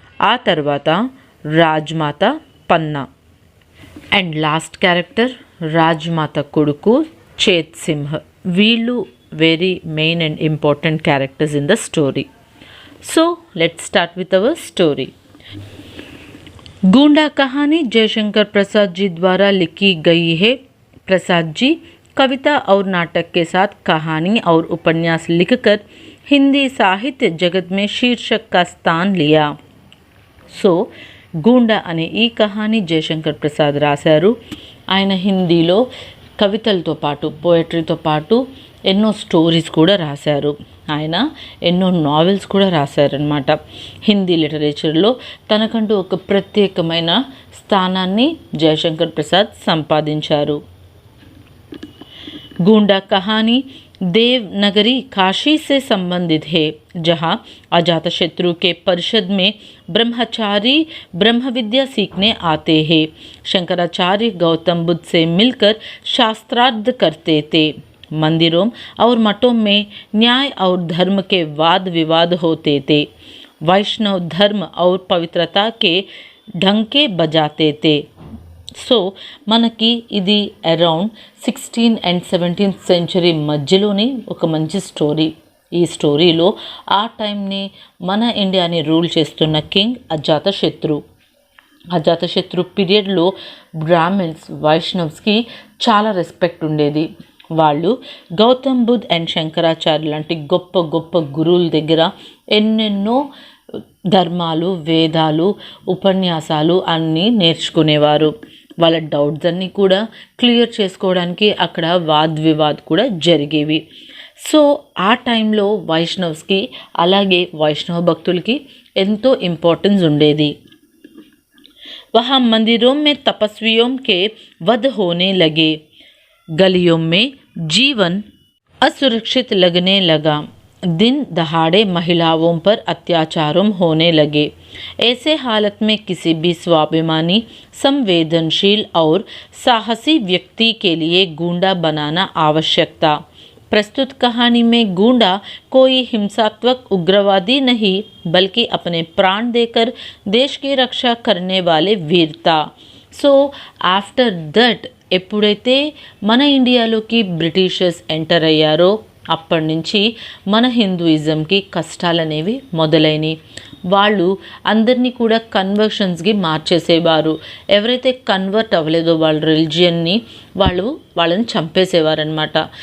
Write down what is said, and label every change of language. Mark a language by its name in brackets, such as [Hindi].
[Telugu] ఆ తర్వాత రాజ్మాత పన్నా and last character Rajmata కొడుకు చేత్ సింహ్. [English] వీళ్ళు very main and important characters in the story. So let's start with our story. [Hindi] गूंडा कहानी जयशंकर प्रसाद जी द्वारा लिखी गई है. प्रसाद जी कविता और नाटक के साथ कहानी और उपन्यास लिखकर हिंदी साहित्य जगत में शीर्षक का स्थान लिया. [Telugu] సో గూండా అనే ఈ కహానీ జయశంకర్ ప్రసాద్ రాశారు. ఆయన హిందీలో కవితలతో పాటు, పోయట్రీతో పాటు ఎన్నో స్టోరీస్ కూడా రాశారు. ఆయన ఎన్నో నావెల్స్ కూడా రాశారనమాట. హిందీ లిటరేచర్లో తనకంటూ ఒక ప్రత్యేకమైన స్థానాన్ని జయశంకర్ ప్రసాద్ సంపాదించారు. [Hindi] गूंडा कहानी देवनगरी काशी से संबंधित है, जहाँ अजातशत्रु के परिषद में ब्रह्मचारी ब्रह्म विद्या सीखने आते हैं. शंकराचार्य गौतम बुद्ध से मिलकर शास्त्रार्थ करते थे. मंदिरों और मठों में न्याय और धर्म के वाद विवाद होते थे. वैष्णव धर्म और पवित्रता के ढंके बजाते थे. [Telugu] సో మనకి ఇది around 16th and 17th century మధ్యలోని ఒక మంచి స్టోరీ. ఈ స్టోరీలో ఆ టైంని మన ఇండియాని రూల్ చేస్తున్న కింగ్ అజాతశత్రు. అజాతశత్రు పీరియడ్లో బ్రాహ్మిన్స్, వైష్ణవ్స్కి చాలా రెస్పెక్ట్ ఉండేది. వాళ్ళు గౌతమ్ బుద్ధ్ అండ్ శంకరాచార్య లాంటి గొప్ప గొప్ప గురువుల దగ్గర ఎన్నెన్నో ధర్మాలు, వేదాలు, ఉపన్యాసాలు అన్నీ నేర్చుకునేవారు. వాళ్ళ డౌట్స్ అన్నీ కూడా క్లియర్ చేసుకోవడానికి అక్కడ వాద్ కూడా జరిగేవి. సో ఆ టైంలో వైష్ణవ్స్కి, అలాగే వైష్ణవ భక్తులకి ఎంతో ఇంపార్టెన్స్ ఉండేది. [Hindi] वहाँ मंदिरों में तपस्वियों के वध होने लगे, गलियों में जीवन असुरक्षित लगने लगा, दिन दहाड़े महिलाओं पर अत्याचारों होने लगे। ऐसे हालत में किसी भी स्वाभिमानी, संवेदनशील और साहसी व्यक्ति के लिए गूंडा बनाना आवश्यक था। प्रस्तुत कहानी में गूंडा कोई हिंसात्मक उग्रवादी नहीं, बल्कि अपने प्राण देकर देश की रक्षा करने वाले वीर था. [English] so after that [Telugu] ఎప్పుడైతే మన ఇండియాలోకి బ్రిటిషర్స్ ఎంటర్ అయ్యారో అప్పటి నుంచి మన హిందూయిజంకి కష్టాలనేవి మొదలైనవి. వాళ్ళు అందరినీ కూడా కన్వర్షన్స్కి మార్చేసేవారు. ఎవరైతే కన్వర్ట్ అవ్వలేదో వాళ్ళ రిలిజియన్ని వాళ్ళని చంపేసేవారనమాట.